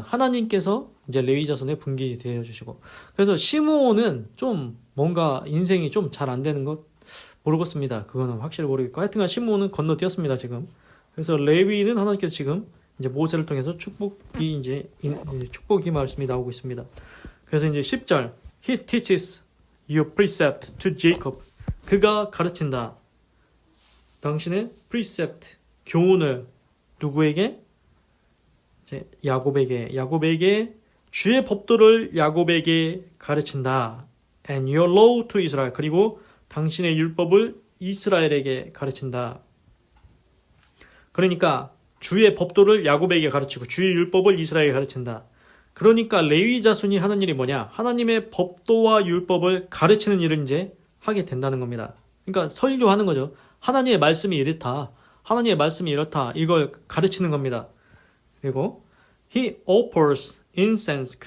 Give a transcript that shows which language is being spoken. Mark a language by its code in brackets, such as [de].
[ko] 하나님께서 이제 레위 자손의 분깃이 되어 주시고. 그래서 시므온은 좀 뭔가 인생이 좀 잘 안 되는 것 모르겠습니다. 그거는 확실히 모르겠고. 하여튼간 시므온은 건너뛰었습니다, 지금. 그래서 레위는 하나님께서 지금 이제 모세를 통해서 축복이 말씀이 나오고 있습니다. 그래서 이제 10절. [en] He teaches your precept to Jacob. [ko] 그가 가르친다. 당신의 precept, 교훈을 누구에게? 야곱에게 주의 법도를 야곱에게 가르친다. [en] And your law to Israel. [ko] 그리고 당신의 율법을 이스라엘에게 가르친다. 그러니까 주의 법도를 야곱에게 가르치고 주의 율법을 이스라엘에게 가르친다. 그러니까 레위 자손이 하는 일이 뭐냐? 하나님의 법도와 율법을 가르치는 일을 이제 하게 된다는 겁니다. 그러니까 설교하는 거죠. 하나님의 말씀이 이렇다. 하나님의 말씀이 이렇다. 이걸 가르치는 겁니다. 그리고 [en] He offers incense.